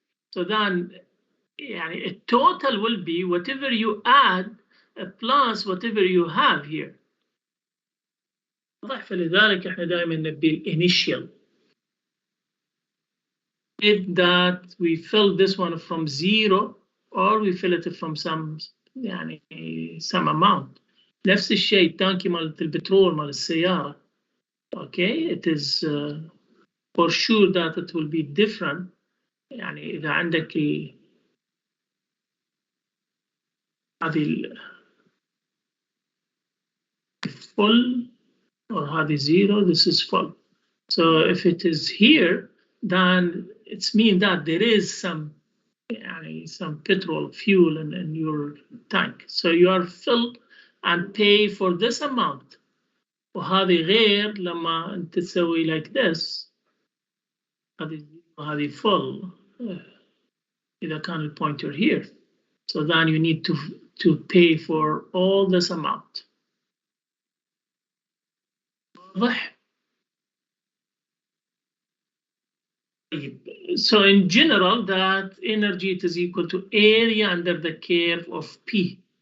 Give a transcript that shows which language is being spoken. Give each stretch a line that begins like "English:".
English: So then a total will be whatever you add plus whatever you have here.
Arabic: واضح. فلذلك احنا دائما نبي الانيشال
English: that we fill this one from zero or we fill it from some
Arabic: يعني
English: some amount.
Arabic: نفس الشيء التانكي مال البترول مال السيارة.
English: Okay, it is for sure that it will be different.
Arabic: يعني إذا عندك هذه
English: full or
Arabic: هذه
English: zero, this is full. So if it is here, then it's mean that there is some petrol fuel in your tank. So you are filled and pay for this amount.
Arabic: وهذه غير لما أنت تسوي
English: like this.
Arabic: هذه full. إذا كان الpointer here.
English: So then you need to pay for all this amount.
Arabic: واضح؟
English: So in general, that energy is equal to area under the curve of P.